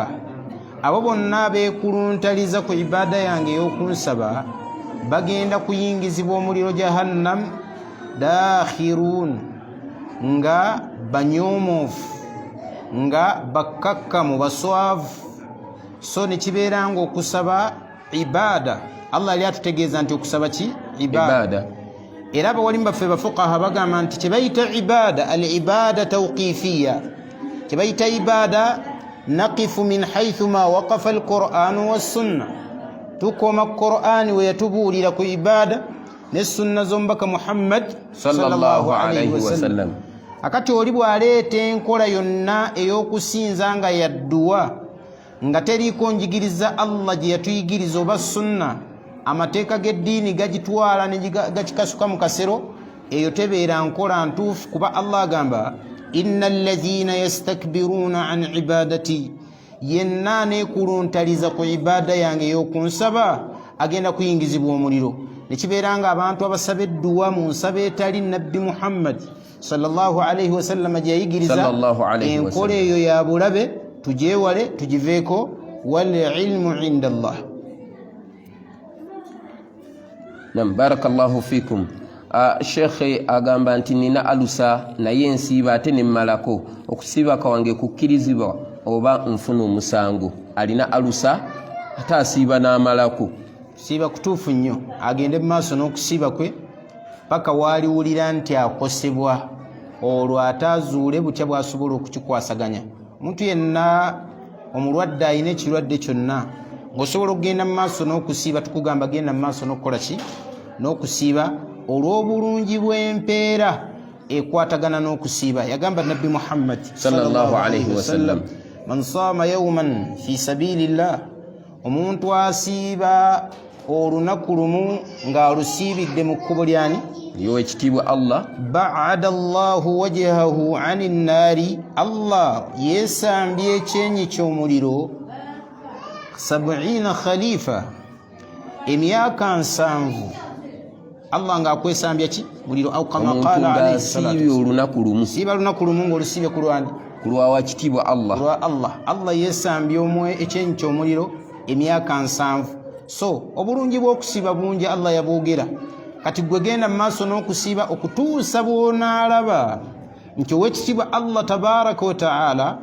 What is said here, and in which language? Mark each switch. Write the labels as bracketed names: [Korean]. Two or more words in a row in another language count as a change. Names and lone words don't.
[Ganda] Abo bonna abeekuluntaliza ku ibada yange ey'okunsaba bagenda kuyingizibwa omuliro [Arabic] جهنم داخرين [Ganda] nga banyoomoofu nga bakkakkamu baswavu. So ne kibeera nga okusaba ibada. Allah yali atutegeeza nti okusaba ki? [Arabic] Ibada. [Ganda] Era abawalimu baffe bafuqaha bagamba nti kyebayita [Arabic] عبادة العبادة توقيفية, [Ganda] kyebayita [Arabic] عبادة نقف من حيث ما وقف القرآن والسنة. [Ganda] Tukoma qur'ani we yatubuulira ku ibada ne sunna z'omubaka Muhammad [Arabic] صلى الله عليه وسلم. [Ganda] Akati oli bw'aleeta enkola yonna ey'okusinza nga yadduwa nga teriiko njigiriza Allah gye yatuyigiriza oba sunna, amateeka g'eddiini gagitwala ne gakikasuka mu kasero, eyo tebeera nkola ntuufu. Kuba Allah agamba [Arabic] إن الذين يستكبرون عن عبادتي, [Ganda] yenna aneekuluntaliza ku ibada yange ey'okunsaba agenda kuyingizibwa omuliro. Ne kibeera nga abantu abasaba edduwa mu nsaba etali Nabbi Muhammad [Arabic] صلى الله عليه وسلم [Ganda] gye yayigiriza, enkola eyo ya bulabe, tugyewale tugiveeko. [Arabic] والعلم عند الله. Nam, بارك الله فيكم. [Ganda] Sheikh agamba nti nina alusa naye nsiiba ate ne mmalako. Okusiiba kawange kukkirizibwa oba nfuna omusango? Alina alusa ate asiiba n'amalako. Siiba kutuufu nnyo, agende mu maaso n'okusiiba kwe paka waaliwulira nti akosebwa, olwo ataazuule butya bw'asobola okukikwasaganya. Omuntu yenna omulwadde alina ekirwadde kyonna ng'osobola okugenda mu maaso n'okusiiba, tukugamba genda mu maaso n'okukola ki? N'okusiiba, olw'obulungi bw'empeera ekwatagana n'okusiiba. Yagamba Nabbi Muhammad [Arabic] صلى الله عليه وسلم, من صام يوما في سبيل الله, [Ganda] omuntu asiiba olunaku lumu ng'alusiibidde mu kkubo lyani? Ly'owekitiibwa Allah. [Arabic] باعد الله وجهه عن النار, [Ganda] Allah yeesambye ekyenyi ky'omuliro 70 khalifa, emyaka 7. Allah ng'akwesambya ki? Muliro. [Arabic] أو كما قال عليه الصلاة [Ganda] olunaku lumu. Siiba lunaku lumu ng'olusiibye ku lwani? Ku lwa kitiibwa Allah. Lwa Allah. Allah yeesambye ekyenyi ky'omuliro emyaka 7. So obulungi bw'okusiiba bungi Allah yabwogera. kati gwe genda mu maaso n'okusiiba okutuusa bw'onaalaba nti ow'ekitiibwa Allah [Arabic] تبارك وتعالى